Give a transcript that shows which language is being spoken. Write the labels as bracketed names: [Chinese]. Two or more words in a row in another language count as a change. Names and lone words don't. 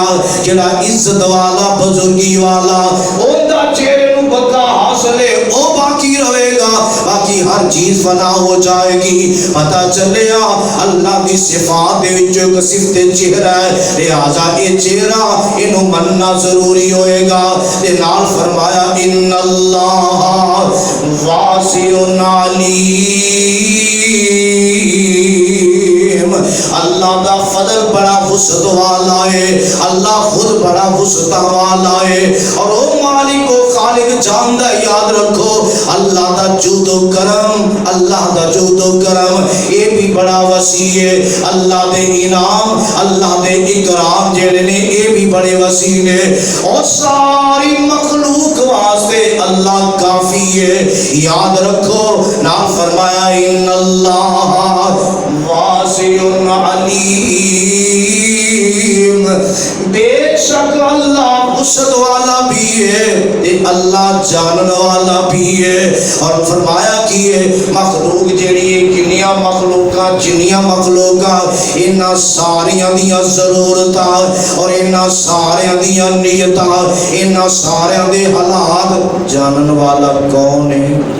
[Punjabi] جڑا عزت والا بزرگی والا اون دا چہرے نو بقا حاصل ہے او باقی رہے گا، باقی ہر چیز فنا ہو جائے گی. پتہ چلیا اللہ کی صفات دے وچ ایک صفت چہرہ ہے، لہذا یہ چہرہ انہوں مننا ضروری ہوئے گا. تے نال فرمایا [Arabic] ان اللہ واسع علیم. [Punjabi] اللہ دا فضل بڑا وسعت والا ہے، اللہ خود بڑا وسعت والا ہے. اور وہ مالک و خالق مالک جاندا یاد رکھو اللہ دا جود و کرم، اللہ دا جود و کرم ایہہ وی بڑا وسیع ہے. اللہ دے انعام، اللہ دے اکرام جیہڑے نے ایہہ وی بڑے وسیع نے. اور ساری مخلوق واسطے اللہ کافی ہے. یاد رکھو نا فرمایا [Arabic] إن الله واسع عليم, [Punjabi] بے شک اللہ وسعت والا وی ہے، اللہ جانن والا وی ہے. اور فرمایا کہ مخلوق جیہڑی ہے کنیاں مخلوقاں جنیاں مخلوقاں ایہناں ساریاں دیاں ضرورتاں اور ایہناں ساریاں دیاں نیتاں ایہناں ساریاں دے حالات جانن والا کون ہے?